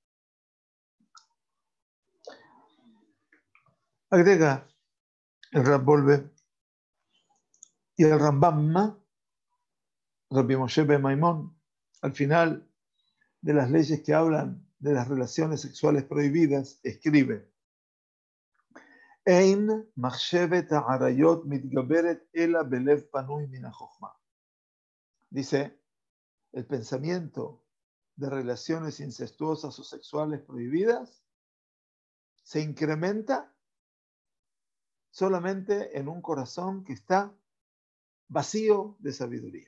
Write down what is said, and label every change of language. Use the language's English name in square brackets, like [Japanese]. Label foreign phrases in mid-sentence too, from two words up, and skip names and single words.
[Spanish] Agrega el Rab Volve y el Rambam, Rabbi Moshe ben Maimón, al final de las leyes que hablan de las relaciones sexuales prohibidas, escribe: [Hebrew] אין מחשבת העריות מתגברת אלא בלב פנוי מן החכמה. [Spanish] Dice, el pensamiento de relaciones incestuosas o sexuales prohibidas se incrementa solamente en un corazón que está vacío de sabiduría.